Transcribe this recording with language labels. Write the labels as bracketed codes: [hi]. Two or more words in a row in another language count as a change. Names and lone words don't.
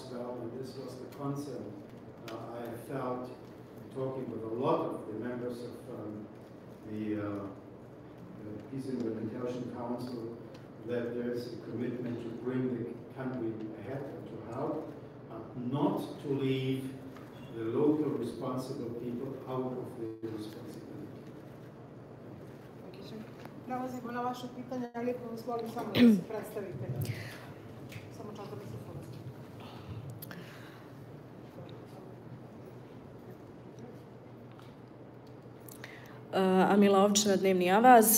[en] well, and this was the concern I felt talking with a lot of the members of the Peace and Implementation Council, that there is a commitment to bring the country ahead and to help, not to leave the local responsible people out of the responsibility. [bs] Prelazimo na vaše pitanje, ali vas molim samo da se predstavite. Samo čas da bi se Amila Ovčina, Dnevni Avaz.